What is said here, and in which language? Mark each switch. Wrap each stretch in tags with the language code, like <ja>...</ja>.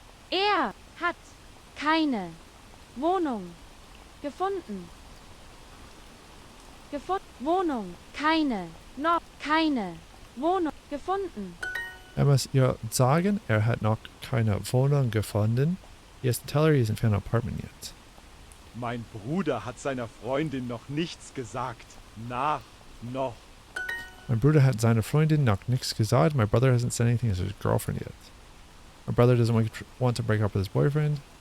<de>Er hat keine Wohnung gefunden. Wohnung. Noch keine Wohnung gefunden. Er muss ihr sagen, er hat noch keine Wohnung gefunden.</de> <en>He hasn't tell her. He hasn't found an apartment yet.</en> <de>Mein Bruder hat seiner Freundin noch nichts gesagt. Noch.</de> <en>My brother</en> <de>hat seiner Freundin noch nichts gesagt.</de> <en>My brother hasn't said anything to his girlfriend yet. My brother doesn't want to break up with his boyfriend.</en>